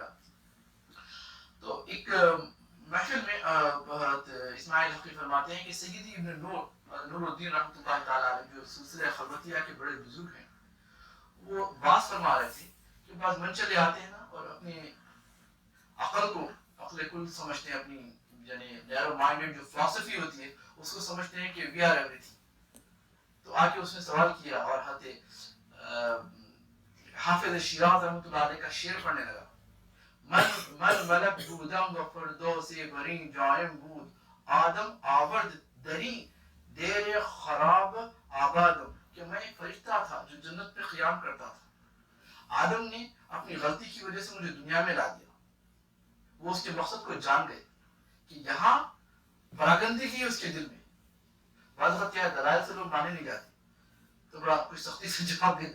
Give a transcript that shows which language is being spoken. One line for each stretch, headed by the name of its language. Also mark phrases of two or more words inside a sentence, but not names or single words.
Urdu: تو ایک محفل میں اسماعیل حقیق فرماتے ہیں کہ سیدی ابن نور الدین
Arabic: رحمۃ اللہ تعالیٰ علیہ
Urdu: جو سلسلہ خلوتیہ کے بڑے بزرگ ہیں وہ باز فرما رہے تھے کہ بعض منچلے آتے ہیں نا اور اپنی عقل کو عقل کل سمجھتے ہیں, اپنی یعنی
English: narrow minded
Urdu: جو فلسفی ہوتی ہے اس کو سمجھتے ہیں کہ
English: we are everything.
Urdu: تو آ کے اس نے سوال کیا اور حضرت حافظ شیراز
Arabic: رحمۃ اللہ علیہ
Urdu: کا شعر پڑھنے لگا.
Persian: من ملک بودم و فردوس برین جائم بود آدم آورد دری دیر خراب آبادم.
Urdu: کہ میں ایک فرشتہ تھا جو جنت میں قیام کرتا تھا. آدم نے اپنی غلطی کی وجہ سے مجھے دنیا میں لا دیا. وہ اس کے مقصد کو جان گئے کہ یہاں پراگندگی ہے اس کے دل میں. بعض وقت کیا ہے دلائل سے لوگ مانے نہیں جاتے تو بڑا کچھ سختی سے جواب دے دے.